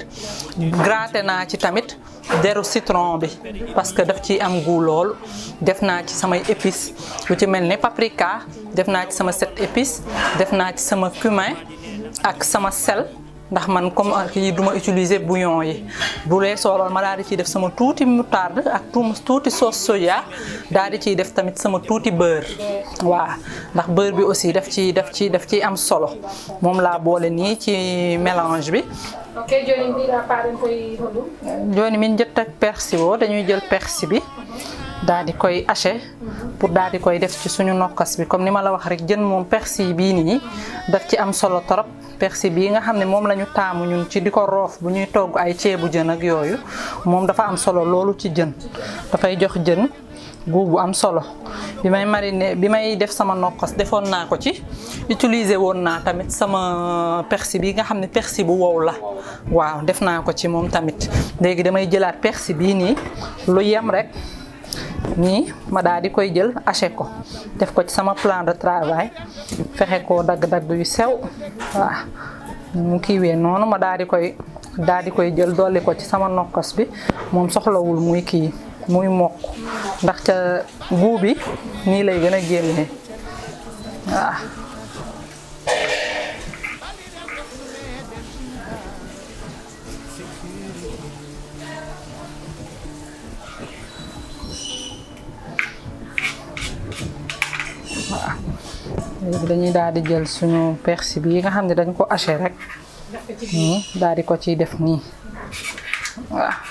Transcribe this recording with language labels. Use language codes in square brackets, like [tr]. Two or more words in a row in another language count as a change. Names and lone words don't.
[wo] gratter naa ci tamit deru citron bi [fr] parce que [wo] daf ciy am goût lool def naa ci samay épices lu ci mel ne paprika def naa ci sama 7 épices def naa ci sama cumin ak sama sel ndax man comme kii duma utiliser bouillon yi bu lee soolool ma daal di ciy def sama tuuti moutarde ak tuuti [fr] sauce soja [wo] daal di ciy def tamit sama tuuti beurre waaw ndax beurre bi aussi daf ciy am solo moom laa boole nii ci mélange bi. [ff] ok joni mbiɗa paɗen koye hoɗum joni min jetta [wo] persil o dañuy jël persil bi daal di koy haché pour daal di koy def ci suñu nokkas bi comme ni ma la wax rek jën moom persil bii nii daf ci am solo trop persil bii nga xam ne moom la ñu taamu ñun ci di ko roof bu ñuy togg ay ceebu jën ak yooyu moom dafa am solo loolu ci jën dafay jox jën goût bu am solo bi may mariner bi may def sama nokkas defoon naa ko ci utiliser woon naa tamit sama persil bi nga xam ne persil bu wow la waaw def naa ko ci moom tamit léegi damay jëlaat persil bii nii lu yem rek nii ma daal di koy jël haché ko def ko ci sama [fr] plan de travail [wo] fexe koo dagg-dagg yu sew waaw mu kiiwee noonu ma daal di koy jël dolli ko ci sama nokkos bi moom soxlawul muy kii muy mokk ndax ca goût bi nii lay gën a génnee waaw léegi dañuy daal di jël suñu persil bi nga xam ne dañ ko haché rek daal di ko ciy def nii waaw